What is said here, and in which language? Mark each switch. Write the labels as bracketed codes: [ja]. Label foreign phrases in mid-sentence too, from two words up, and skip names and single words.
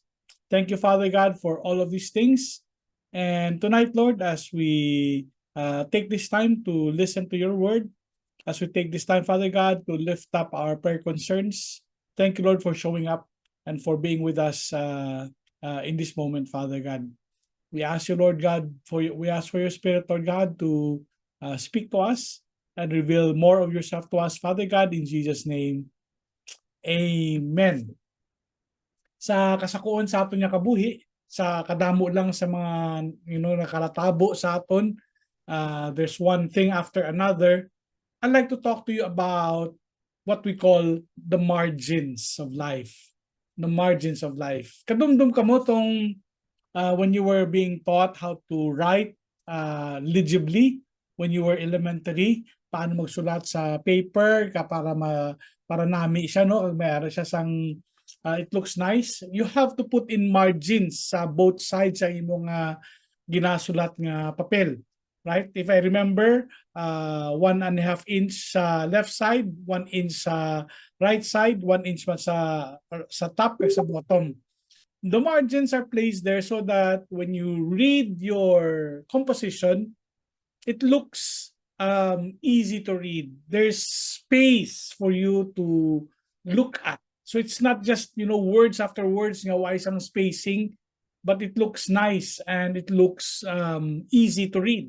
[en] Thank you, Father God, for all of these things. And tonight, Lord, as we take this time to listen to your word, as we take this time, Father God, to lift up our prayer concerns, thank you, Lord, for showing up and for being with us in this moment, Father God. We ask you, Lord God, we ask for your Spirit, Lord God, to speak to us and reveal more of yourself to us, Father God, in Jesus' name. [hil] Amen. Sa kasakuon sa aton nga kabuhi, sa kadamo lang sa mga nakalatabo sa aton, [en] there's one thing after another. I'd like to talk to you about what we call the margins of life. The margins of life. [hil] Kadumdum ka mo tong [en] when you were being taught how to write legibly when you were elementary, [hil] paano magsulat sa paper para nami siya, no? Mayroon siya sang [en] it looks nice. You have to put in margins sa both sides [hil] sa imong ginasulat nga papel. [en] Right? If I remember, 1.5 inch sa left side, 1 inch sa right side, 1 inch pa sa top or sa bottom. The margins are placed there so that when you read your composition, it looks easy to read. There's space for you to look at. So it's not just words after words nga why isang spacing, but it looks nice and it looks easy to read.